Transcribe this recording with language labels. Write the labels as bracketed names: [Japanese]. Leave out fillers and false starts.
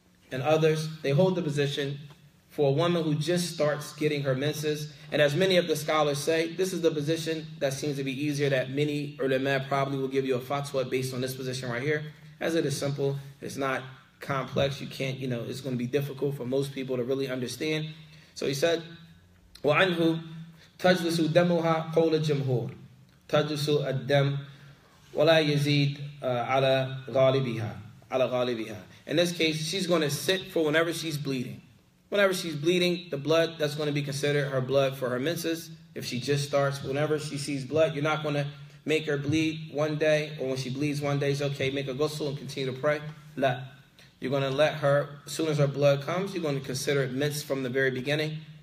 [English] They hold the position for a woman who just starts getting her menses. And as many of the scholars say, this is the position that seems to be easier, that many ulama probably will give you a fatwa based on this position right here. As it is simple, it's not complex. You can't, it's going to be difficult for most people to really understand. So he said, [Arabic] وَعَنْهُ تَجْلِسُ دَمُهَا قَوْلَ الْجَمْهُورِ تَجْلِسُ الدَّمْ وَلَا يَزِيدْ عَلَى غَالِبِهَا. [English] In this case, she's going to sit for whenever she's bleeding. Whenever she's bleeding, the blood, that's going to be considered her blood for her menses. If she just starts, whenever she sees blood, you're not going to make her bleed one day, or when she bleeds one day, it's okay, make her ghusl and continue to pray. La. You're going to let her, as soon as her blood comes, you're going to consider it mens from the very beginning.